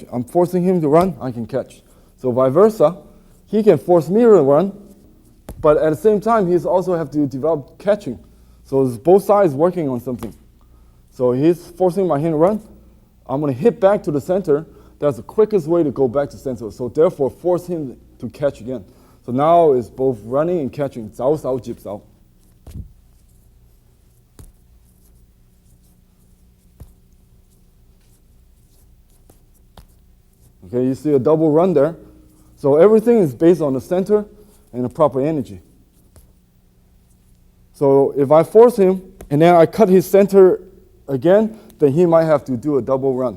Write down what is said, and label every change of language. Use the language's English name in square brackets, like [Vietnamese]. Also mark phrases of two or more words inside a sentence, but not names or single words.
[English] I'm forcing him to run, I can catch. So vice versa, he can force me to run, but at the same time, he's also have to develop catching. So it's both sides working on something. So he's forcing my hand to run. I'm going to hit back to the center. That's the quickest way to go back to center. So therefore, force him to catch again. So now it's both running and catching. [Cantonese] Zao, sao, jip, sao. [English] Okay, you see a double run there. So everything is based on the center and the proper energy. So if I force him and then I cut his center again, then he might have to do a double run.